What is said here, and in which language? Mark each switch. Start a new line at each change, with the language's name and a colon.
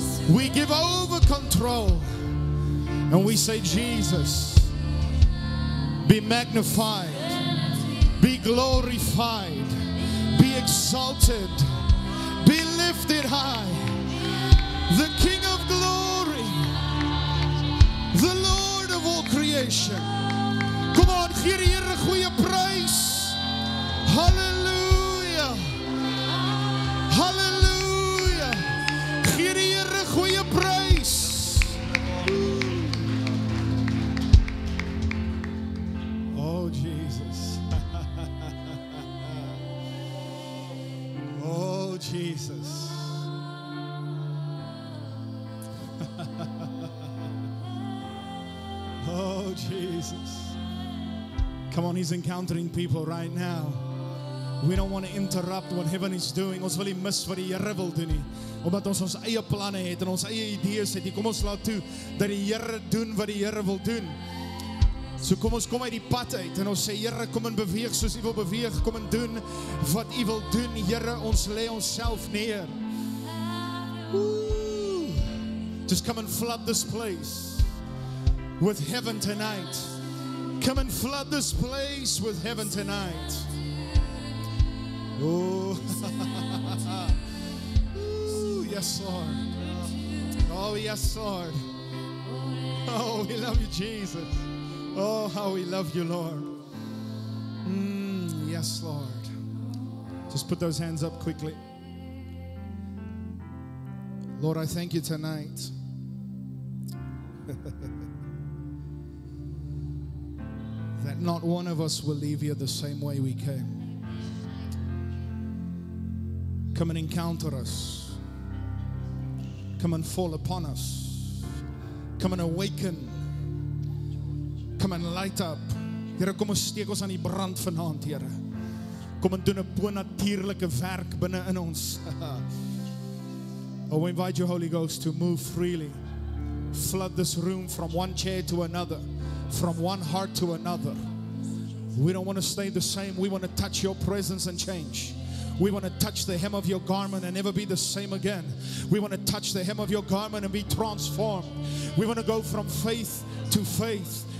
English: We give over control. And we say, Jesus, be magnified, be glorified, be exalted, be lifted high. The King of glory, the Lord of all creation.
Afrikaans: Kom aan, gee die Here 'n goeie prys. Halleluja. Halleluja. Gee die Here 'n goeie prys.
English: Oh Jesus. Oh Jesus. Oh Jesus. Come on, he's encountering people right now. We don't want to interrupt what heaven is doing.
Afrikaans: Ons wil nie mis wat die Here wil doen nie. Omdat ons eie planne het en ons eie idees het. Kom ons laat toe dat die Here doen wat die Here wil doen. So kom ons kom uit die pad uit en ons sê, Here, kom en beweeg soos U wil beweeg. Kom en doen wat U wil doen. Here, ons lê onsself neer. Woo.
English: Just come and flood this place with heaven tonight. Come and flood this place with heaven tonight. Oh, ooh, yes, Lord. Oh, yes, Lord. Oh, we love you, Jesus. Oh, how we love you, Lord. Yes, Lord. Just put those hands up quickly. Lord, I thank you tonight. That not one of us will leave here the same way we came. Come and encounter us. Come and fall upon us. Come and awaken. Come and light up.
Afrikaans: Here, kom ons steek ons aan die brand vanaand, Here. Kom en doen 'n bonatuurlike werk binne in ons.
English: Oh, we invite you, Holy Ghost, to move freely. Flood this room from one chair to another, from one heart to another. We don't want to stay the same. We want to touch your presence and change. We want to touch the hem of your garment and never be the same again. We want to touch the hem of your garment and be transformed. We want to go from faith to faith,